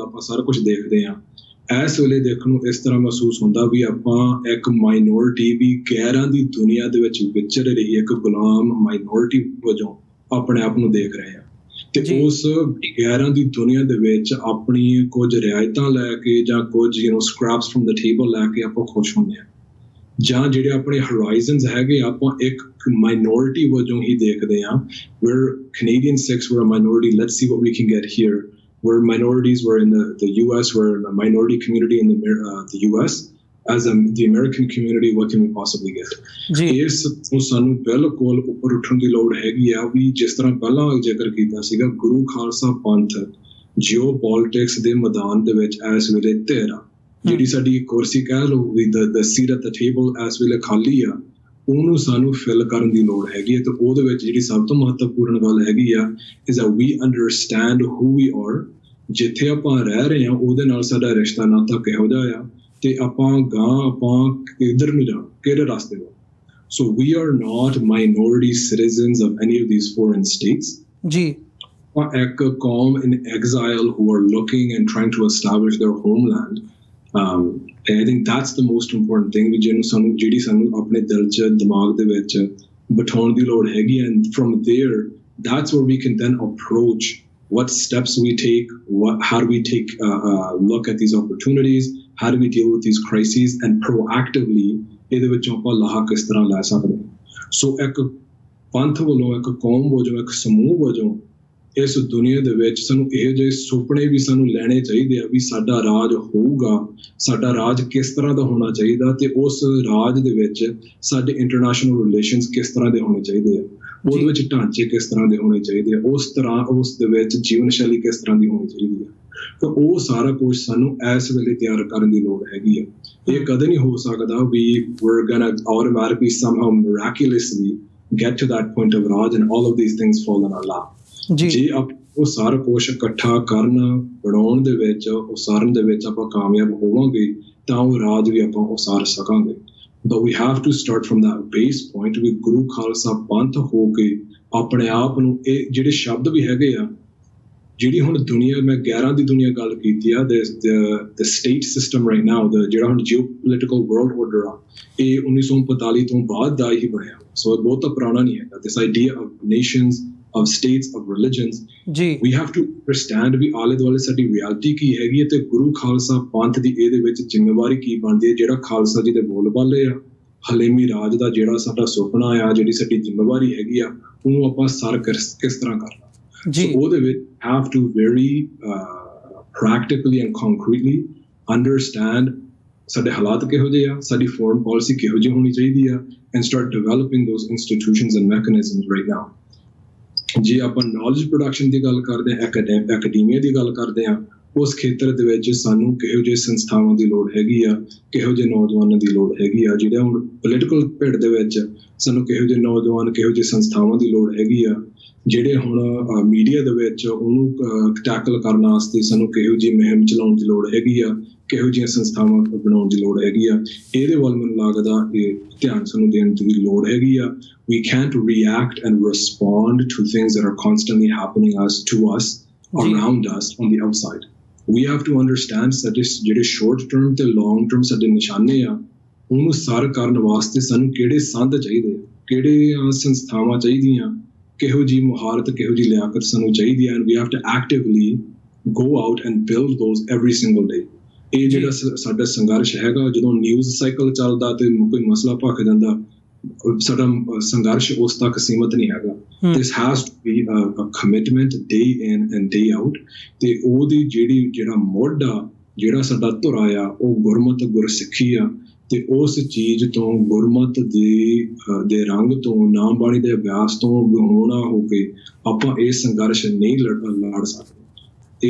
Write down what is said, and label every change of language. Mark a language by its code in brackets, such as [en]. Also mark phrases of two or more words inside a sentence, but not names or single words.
[pa] ਆਪਾਂ ਸਾਰਾ ਕੁਝ ਦੇਖਦੇ ਆ, ਇਸ ਵੇਲੇ ਦੇਖਣ ਨੂੰ ਇਸ ਤਰ੍ਹਾਂ ਮਹਿਸੂਸ ਹੁੰਦਾ ਵੀ ਆਪਾਂ ਇੱਕ ਮਾਈਨੋਰਿਟੀ ਵੀ ਗੈਰਾਂ ਦੀ ਦੁਨੀਆ ਦੇ ਵਿੱਚ ਵਿਚਰ ਰਹੀ ਇੱਕ ਗੁਲਾਮ ਮਾਈਨੋਰਿਟੀ ਵਜੋਂ ਆਪਣੇ ਆਪ ਨੂੰ ਦੇਖ ਰਹੇ ਆ ਤੇ ਉਸ ਗੈਰਾਂ ਦੀ ਦੁਨੀਆ ਦੇ ਵਿੱਚ ਆਪਣੀ ਕੁਝ ਰਿਆਇਤਾਂ ਲੈ ਕੇ ਜਾਂ ਕੁਝ [en] scraps from the table [pa] ਲੈ ਕੇ ਆਪਾਂ ਖੁਸ਼ ਹੁੰਦੇ ਆ, ਜਾਂ ਜਿਹੜੇ ਆਪਣੇ ਹੋਰਾਈਜ਼ਨਸ ਹੈਗੇ ਆਪਾਂ ਇੱਕ ਮਾਈਨੋਰਿਟੀ ਵਜੋਂ ਹੀ ਦੇਖਦੇ ਆ। [en] we're Canadian Sikhs, we're a minority, let's see what we can get here. Where minorities were in the US, we're a minority community in the US. As the American community, what can we possibly get? [pa] ਇਸ ਨੂੰ ਸਾਨੂੰ ਬਿਲਕੁਲ ਉੱਪਰ ਉੱਠਣ ਦੀ ਲੋੜ ਹੈਗੀ ਆ ਵੀ ਜਿਸ ਤਰ੍ਹਾਂ ਪਹਿਲਾਂ ਜ਼ਿਕਰ ਕੀਤਾ ਸੀਗਾ, ਗੁਰੂ ਖਾਲਸਾ ਪੰਥ ਜਿਓ ਪੋਲਿਟਿਕਸ ਦੇ ਮੈਦਾਨ ਦੇ ਵਿੱਚ ਇਸ ਵੇਲੇ ਧਿਰ ਆ, ਜਿਹੜੀ ਸਾਡੀ ਕੁਰਸੀ ਕਹਿ ਲਓ ਵੀ [en] the seat at the table [pa] ਇਸ ਵੇਲੇ ਖਾਲੀ ਆ, ਉਹਨੂੰ ਸਾਨੂੰ ਫਿਲ ਕਰਨ ਦੀ ਲੋੜ ਹੈਗੀ ਹੈ। ਤੇ ਉਹਦੇ ਵਿੱਚ ਜਿਹੜੀ ਸਭ ਤੋਂ ਮਹੱਤਵਪੂਰਨ ਗੱਲ ਹੈਗੀ ਆ [en] is that we understand who we are, [pa] ਜਿੱਥੇ ਆਪਾਂ ਰਹਿ ਰਹੇ ਹਾਂ ਉਹਦੇ ਨਾਲ ਸਾਡਾ ਰਿਸ਼ਤਾ ਨਾਤਾ ਕਿਹੋ ਜਿਹਾ ਆ ਤੇ ਆਪਾਂ ਕਿੱਧਰ ਨੂੰ ਜਾਣਾ, ਕਿਹੜੇ ਰਸਤੇ ਵੱਲ। [en] So we are not minority citizens of any of these foreign states. [pa] ਜੀ ਆਪਾਂ ਇੱਕ ਕੌਮ [en] in exile who are looking and trying to establish their homeland. I think that's the most important thing [pa] ਵੀ ਜਿਹੜੀ ਸਾਨੂੰ ਆਪਣੇ ਦਿਲ 'ਚ ਦਿਮਾਗ ਦੇ ਵਿੱਚ ਬਿਠਾਉਣ ਦੀ ਲੋੜ ਹੈਗੀ। [en] And from there, that's where we can then approach what steps we take, how do we take look at these opportunities, how do we deal with these crises and proactively [pa] ਇਹਦੇ ਵਿੱਚੋਂ ਆਪਾਂ ਲਾਹਾ ਕਿਸ ਤਰ੍ਹਾਂ ਲੈ ਸਕਦੇ ਹਾਂ। ਸੋ ਇੱਕ ਪੰਥ ਵੱਲੋਂ, ਇੱਕ ਕੌਮ ਵਜੋਂ, ਇੱਕ ਸਮੂਹ ਵਜੋਂ ਇਸ ਦੁਨੀਆ ਦੇ ਵਿੱਚ ਸਾਨੂੰ ਇਹੋ ਜਿਹੇ ਸੁਪਨੇ ਵੀ ਸਾਨੂੰ ਲੈਣੇ ਚਾਹੀਦੇ ਆ ਵੀ ਸਾਡਾ ਰਾਜ ਹੋਊਗਾ, ਸਾਡਾ ਰਾਜ ਕਿਸ ਤਰ੍ਹਾਂ ਦਾ ਹੋਣਾ ਚਾਹੀਦਾ ਤੇ ਉਸ ਰਾਜ ਦੇ ਵਿੱਚ ਸਾਡੇ [en] international relations [pa] ਕਿਸ ਤਰ੍ਹਾਂ ਦੇ ਹੋਣੇ ਚਾਹੀਦੇ ਆ, ਉਹਦੇ ਵਿੱਚ ਢਾਂਚੇ ਕਿਸ ਤਰ੍ਹਾਂ ਦੇ ਹੋਣੇ ਚਾਹੀਦੇ ਆ, ਉਸ ਦੇ ਵਿੱਚ ਜੀਵਨ ਸ਼ੈਲੀ ਕਿਸ ਤਰ੍ਹਾਂ ਦੀ ਹੋਣੀ ਚਾਹੀਦੀ ਆ। ਤਾਂ ਉਹ ਸਾਰਾ ਕੁਝ ਸਾਨੂੰ ਇਸ ਵੇਲੇ ਤਿਆਰ ਕਰਨ ਦੀ ਲੋੜ ਹੈਗੀ ਆ। ਇਹ ਕਦੇ ਨਹੀਂ ਹੋ ਸਕਦਾ ਵੀ [en] we're gonna automatically somehow miraculously get to that point of Raj and all of these things fall in our lap. [pa] ਜੇ ਉਹ ਸਾਰਾ ਕੁਛ ਇਕੱਠਾ ਕਰਨ ਬਣਾਉਣ ਦੇ ਵਿੱਚ ਉਸਾਰਨ ਦੇ ਵਿੱਚ ਆਪਾਂ ਕਾਮਯਾਬ ਹੋਵਾਂਗੇ ਤਾਂ ਉਹ ਰਾਜ ਵੀ ਆਪਾਂ ਉਸਾਰ ਸਕਾਂਗੇ। [en] But we have to start from that base point [pa] ਵੀ ਗੁਰੂ ਖਾਲਸਾ ਪੰਥ ਹੋ ਕੇ ਆਪਣੇ ਆਪ ਨੂੰ ਇਹ ਜਿਹੜੇ ਸ਼ਬਦ ਵੀ ਹੈਗੇ ਆ, ਜਿਹੜੀ ਹੁਣ ਦੁਨੀਆ, ਮੈਂ 11 ਦੀ ਦੁਨੀਆ ਗੱਲ ਕੀਤੀ ਆ, [en] the state system right now, [pa] ਜਿਹੜਾ ਹੁਣ [en] geopolitical world order [pa] ਆ, ਇਹ 1945 ਤੋਂ ਬਾਅਦ ਦਾ ਹੀ ਬਣਿਆ, ਸੋ ਇਹ ਬਹੁਤ ਪੁਰਾਣਾ ਨਹੀਂ ਹੈਗਾ। [en] This idea of nations, of states, of religions, we have to understand [pa] ਵੀ ਆਲੇ ਦੁਆਲੇ ਸਾਡੀ ਰਿਐਲਿਟੀ ਕੀ ਹੈਗੀ ਹੈ ਤੇ ਗੁਰੂ ਖਾਲਸਾ ਪੰਥ ਦੀ ਇਹਦੇ ਵਿੱਚ ਜ਼ਿੰਮੇਵਾਰੀ ਕੀ ਬਣਦੀ ਹੈ। ਜਿਹੜਾ ਖਾਲਸਾ ਜੀ ਦੇ ਬੋਲ ਬਾਲੇ ਆ, ਹਲੇਮੀ ਰਾਜ ਦਾ ਜਿਹੜਾ ਸਾਡਾ ਸੁਪਨਾ ਆ, ਜਿਹੜੀ ਸਾਡੀ ਜ਼ਿੰਮੇਵਾਰੀ ਹੈਗੀ ਆ, ਉਹਨੂੰ ਆਪਾਂ ਸਰ ਕਿਸ ਤਰ੍ਹਾਂ ਕਰਨਾ। So ਉਹਦੇ ਵਿੱਚ [en] have to very practically and concretely understand [pa] ਸਾਡੇ ਹਾਲਾਤ ਕਿਹੋ ਜਿਹੇ ਆ, ਸਾਡੀ [en] foreign policy [pa] ਕਿਹੋ ਜਿਹੀ ਹੋਣੀ ਚਾਹੀਦੀ ਆ, [en] and start developing those institutions and mechanisms right now. [pa] ਜੇ ਆਪਾਂ [en] knowledge production [pa] ਦੀ ਗੱਲ ਕਰਦੇ ਹਾਂ, academia ਦੀ ਗੱਲ ਕਰਦੇ ਹਾਂ, ਉਸ ਖੇਤਰ ਦੇ ਵਿੱਚ ਸਾਨੂੰ ਕਿਹੋ ਜਿਹੇ ਸੰਸਥਾਵਾਂ ਦੀ ਲੋੜ ਹੈਗੀ ਆ, ਕਿਹੋ ਜਿਹੇ ਨੌਜਵਾਨਾਂ ਦੀ ਲੋੜ ਹੈਗੀ ਆ। ਜਿਹੜਾ ਹੁਣ ਪੋਲੀਟੀਕਲ ਭਿੜ ਦੇ ਵਿੱਚ ਸਾਨੂੰ ਕਿਹੋ ਜਿਹੇ ਨੌਜਵਾਨ, ਕਿਹੋ ਜਿਹੇ ਸੰਸਥਾਵਾਂ ਦੀ ਲੋੜ ਹੈਗੀ ਆ। ਜਿਹੜੇ ਹੁਣ ਮੀਡੀਆ ਦੇ ਵਿੱਚ ਉਹਨੂੰ ਟੈਕਲ ਕਰਨ ਵਾਸਤੇ ਸਾਨੂੰ ਕਿਹੋ ਜਿਹੀ ਮੁਹਿੰਮ ਚਲਾਉਣ ਦੀ ਲੋੜ ਹੈਗੀ ਆ, ਕਿਹੋ ਜਿਹੀਆਂ ਸੰਸਥਾਵਾਂ ਬਣਾਉਣ ਦੀ ਲੋੜ ਹੈਗੀ ਆ। ਇਹਦੇ ਵੱਲ ਮੈਨੂੰ ਲੱਗਦਾ ਇਹ ਧਿਆਨ ਸਾਨੂੰ ਦੇਣ ਦੀ ਲੋੜ ਹੈਗੀ ਆ। [en] We can't react and respond to things that are constantly happening to us around us on the outside. We have to understand [pa] ਸਾਡੇ ਜਿਹੜੇ [en] short term [pa] ਤੇ [en] long term [pa] ਸਾਡੇ ਨਿਸ਼ਾਨੇ ਆ, ਉਹਨੂੰ ਸਰ ਕਰਨ ਵਾਸਤੇ ਸਾਨੂੰ ਕਿਹੜੇ ਸੰਦ ਚਾਹੀਦੇ ਆ, ਕਿਹੜੇ ਸੰਸਥਾਵਾਂ ਚਾਹੀਦੀਆਂ, ਕਿਹੋ ਜਿਹੀ ਮੁਹਾਰਤ, ਕਿਹੋ ਜਿਹੀ ਲਿਆਕਤ ਸਾਨੂੰ ਚਾਹੀਦੀ ਹੈ। [en] And we have to actively go out and build those every single day. [pa] ਇਹ ਜਿਹੜਾ ਸਾਡਾ ਸੰਘਰਸ਼ ਹੈਗਾ, ਜਦੋਂ [en] news cycle [pa] ਚੱਲਦਾ ਤੇ ਕੋਈ ਮਸਲਾ ਭਖ ਜਾਂਦਾ, ਸਾਡਾ ਸੰਘਰਸ਼ ਉਸ ਤੱਕ ਸੀਮਤ ਨਹੀਂ ਹੈਗਾ। [en] This has to be a commitment day in and day out. [pa] ਤੇ ਉਹਦੀ ਜਿਹੜਾ ਮੁੱਢ ਆ, ਜਿਹੜਾ ਸਾਡਾ ਧੁਰਾ ਆ, ਉਹ ਗੁਰਮਤ ਗੁਰਸਿੱਖੀ ਆ। ਤੇ ਉਸ ਚੀਜ਼ ਤੋਂ, ਗੁਰਮਤ ਦੇ ਰੰਗ ਤੋਂ, ਨਾਮ ਬਾਣੀ ਦੇ ਅਭਿਆਸ ਤੋਂ ਵਿਹੋਣਾ ਹੋ ਕੇ ਆਪਾਂ ਇਹ ਸੰਘਰਸ਼ ਨਹੀਂ ਲੜ ਸਕਦੇ।